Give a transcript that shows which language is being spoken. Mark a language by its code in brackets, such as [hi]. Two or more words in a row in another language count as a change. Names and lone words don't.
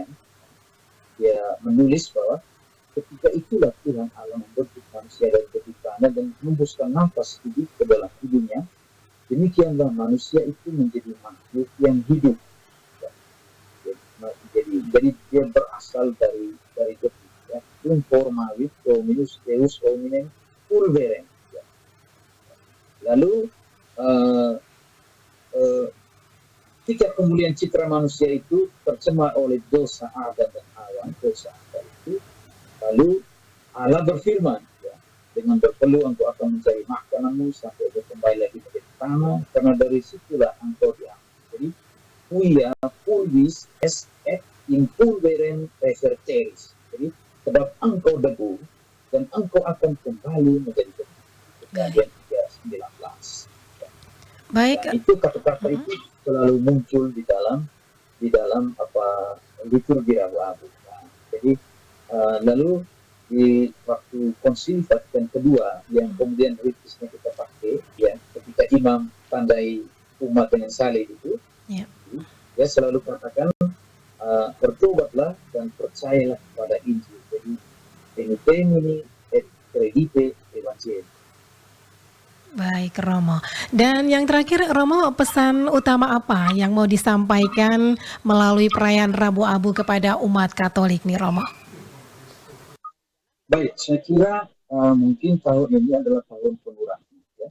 [id] Dia menulis bahwa ketika itulah Tuhan Allah membentuk manusia dari kepitannya dan menghembuskan nafas hidup ke dalam hidupnya. Demikianlah manusia itu menjadi makhluk yang hidup. Jadi dia berasal dari debu. [la] Forma dominus deus hominem pulverem. [id] Lalu ketika kemuliaan citra manusia itu tercemar oleh dosa Adam dan Hawa, dosa Adam itu, lalu Allah berfirman, ya, dengan berpeluh engkau akan mencari makananmu sampai engkau kembali lagi ke tanah, karena dari situlah engkau diambil. [la] Jadi quia pulvis est et in pulverem reverteris. [id] Jadi sebab engkau debu dan engkau akan kembali menjadi debu. Kejadian 3:19. Baik. Nah, itu kata-kata itu selalu muncul di dalam liturgi Rabu Abu. Nah, jadi lalu di waktu konsili Vatikan kedua yang kemudian ritisnya kita pakai, ya, ketika imam tandai umat dengan salib itu, Ya. dia selalu katakan bertobatlah dan percayalah kepada Injil. [la] Jadi peniteni et credite evangelium. [id] Baik Romo. Dan yang terakhir Romo, pesan utama apa yang mau disampaikan melalui perayaan Rabu Abu kepada umat Katolik nih Romo? Baik, saya kira mungkin tahun ini adalah tahun pengurangan, ya.